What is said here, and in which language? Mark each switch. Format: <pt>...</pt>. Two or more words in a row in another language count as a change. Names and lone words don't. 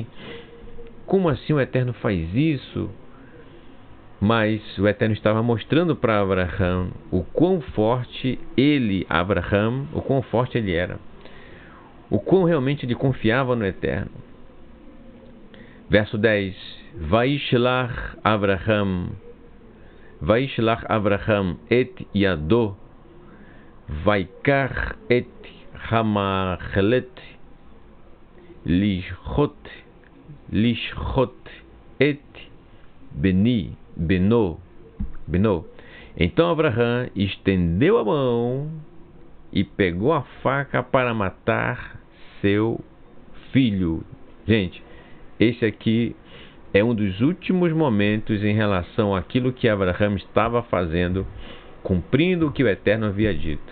<pt>Como assim o Eterno faz isso? Mas o Eterno estava mostrando para Abraham o quão forte o quão forte ele era, o quão realmente ele confiava no Eterno. Verso 10:</pt> <he>וישלח אברהם את ידו ויקח את המאכלת לשחט את בנו.</he> <pt>Então Abraham estendeu a mão e pegou a faca para matar seu filho. Gente, esse aqui é um dos últimos momentos em relação àquilo que Abraham estava fazendo, cumprindo o que o Eterno havia dito.</pt>